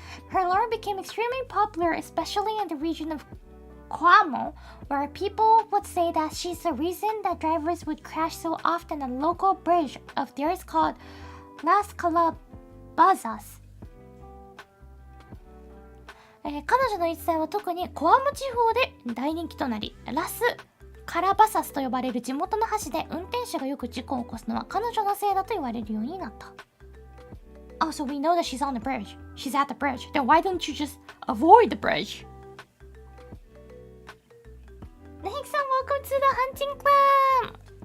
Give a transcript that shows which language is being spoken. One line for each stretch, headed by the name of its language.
English: Her lore became extremely popular, especially in the region of Kwamo, where people would say that she's the reason that drivers would crash so often at a local bridge of theirs called Las Calabazas.
Japanese: 彼女の逸材は特にコアム地方で大人気となり、ラス・カラバサスと呼ばれる地元の橋で運転手がよく事故を起こすのは彼女のせいだと言われるようになった。
English: Oh, so we know that she's on the bridge. She's at the bridge. Then why don't you just avoid the bridge? Nick-san, welcome to the hunting club!